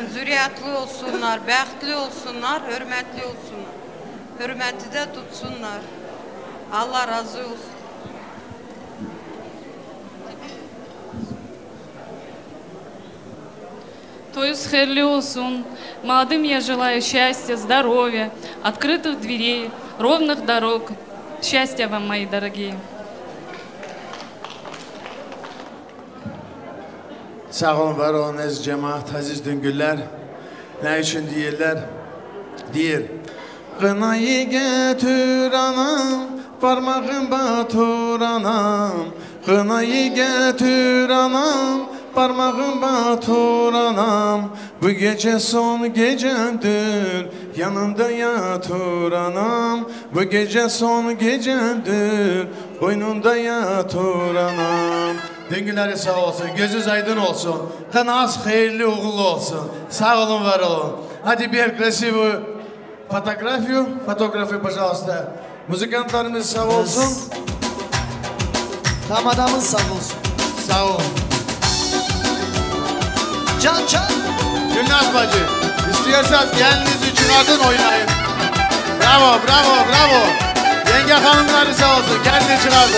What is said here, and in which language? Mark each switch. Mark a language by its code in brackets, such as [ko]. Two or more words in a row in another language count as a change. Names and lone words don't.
[tr] Zürriyetli olsunlar, bəxtli olsunlar, hürmetli olsunlar. Hürmeti de tutsunlar. Allah razı olsun. Toyuz hayırlı olsun. [ru] Молодым я желаю счастья, здоровья, открытых дверей, ровных дорог. Счастья вам, мои дорогие. [tr] Sağ olun, var olun əziz cemaat, əziz düngüller. Ne için deyirlər? Deyir. Qınayı gətir anam, parmağın batur anam. Qınayı gətir anam, parmağın batur anam. Bu gece son gecemdir, yanımda yatır anam. Bu gece son gecemdir, boynunda yatır anam. Düngüleri sağ olsun, gözünüz aydın olsun. Kınaz hayırlı uğurlu olsun. Sağ olun, var olun. Hadi bir [ru] красивую фотографию, пожалуйста. [tr] Muzikantlarımız sağ olsun. Damadamız sağ olsun. Sağ ol. Can can. Gülnaz bacı, istiyorsanız gelinizi çıkartın oynayın. Bravo, bravo, bravo. Yenge hanımları sağ olsun, gelini çıkartın.